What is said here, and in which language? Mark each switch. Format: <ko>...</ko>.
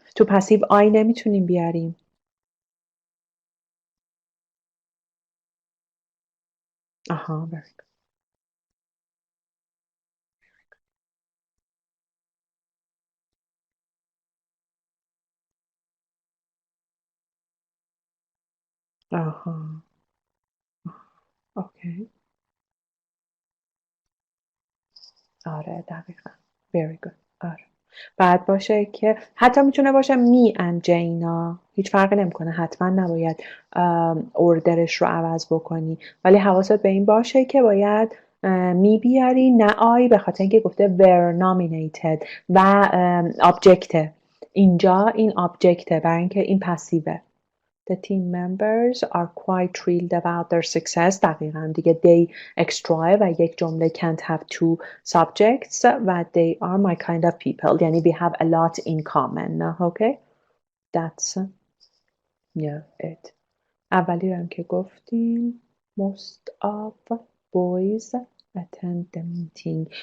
<fa>تو پسیو آی نمیتونیم بیاریم.</fa> <en>آها very good. آها okay.</en> <fa>آره دقیقا</fa> <en>very good.</en> <fa>آره بعد باشه که حتی میتونه باشه می and جینا هیچ فرقی نمیکنه حتما نباید اوردرش رو عوض بکنی ولی حواست به این باشه که باید می بیاری نه آی به خاطر اینکه گفته</fa> <en>were nominated</en> <fa>و objective اینجا این objective برای اینکه این پسیوه.</fa> <en>The team members are quite thrilled about their success.</en> <fa>دقیقاً دیگه</fa> <en>they extra و یک جمله can't have two subjects و they are my kind of people</en> <fa>یعنی</fa> <en>we have a lot in common. Okay? That's it.</en> <fa>اولی رو هم که گفتیم</fa> <en>most of boys attend the meeting.</en>